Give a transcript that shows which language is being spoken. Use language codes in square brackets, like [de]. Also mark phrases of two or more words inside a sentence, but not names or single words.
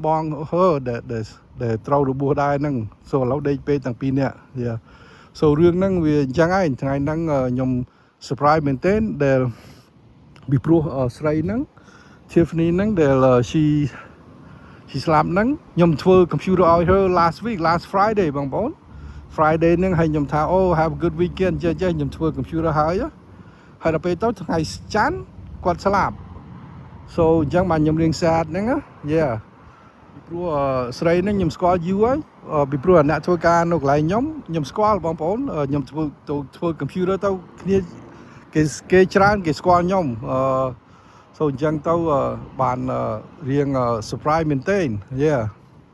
[km] បងហើយដែលត្រូវរបួសដែរហ្នឹង so ឥឡូវដេកពេកទាំងពីរនាក់ so រឿងហ្នឹងវាអញ្ចឹងឯងថ្ងៃហ្នឹងខ្ញុំ surprise មែនទែនដែល ពីព្រោះស្រីហ្នឹង Tiffany ហ្នឹងដែល she ស្លាប់ហ្នឹងខ្ញុំធ្វើ computer ឲ្យ [en] her last Friday [km] បងប្អូន Friday ហ្នឹងហើយខ្ញុំថាអូ [en] have a good weekend [km] ចេះខ្ញុំធ្វើ computer ហើយដល់ពេលទៅថ្ងៃច័ន្ទគាត់ស្លាប់ so អញ្ចឹងបានខ្ញុំរៀងsad ហ្នឹងពីព្រោះស្រីហ្នឹងខ្ញុំស្គាល់យូរហើយពីព្រោះអ្នកធ្វើការនៅកន្លែងខ្ញុំស្គាល់បងប្អូនខ្ញុំធ្វើ computer ទៅគ្នាគេច្រើនគេស្គាល់ខ្ញុំso អញ្ចឹងទៅបានរៀង surprise មែនទែន